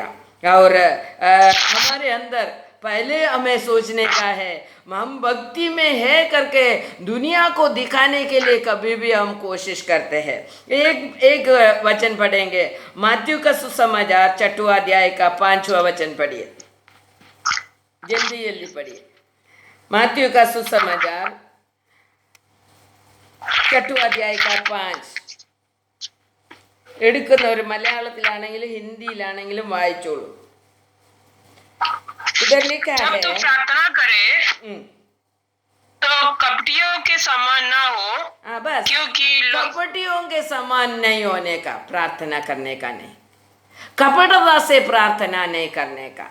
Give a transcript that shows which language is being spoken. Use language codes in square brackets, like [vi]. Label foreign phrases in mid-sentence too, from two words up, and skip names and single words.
[hi] और हमारे अंदर पहले हमें सोचने का है, हम भक्ति में है करके दुनिया को दिखाने के लिए कभी भी हम कोशिश करते हैं। एक वचन पढ़ेंगे, मत्ती का सुसमाचार 6वां अध्याय का 5वां वचन पढ़िए, जल्दी जल्दी पढ़िए। मत्ती का सुसमाचार 6वां अध्याय का 5. [ml] എടുക്കുന്നവർ മലയാളത്തിലാണെങ്കിലും ഹിന്ദിയിലാണെങ്കിലും വായിച്ചോളൂ. [hi] इधर लिखा जब है, तू प्रार्थना करे तो कपटियों के समान ना हो, बस क्योंकि कपटियों के समान नहीं होने का, प्रार्थना करने का नहीं, कपटता से प्रार्थना नहीं करने का।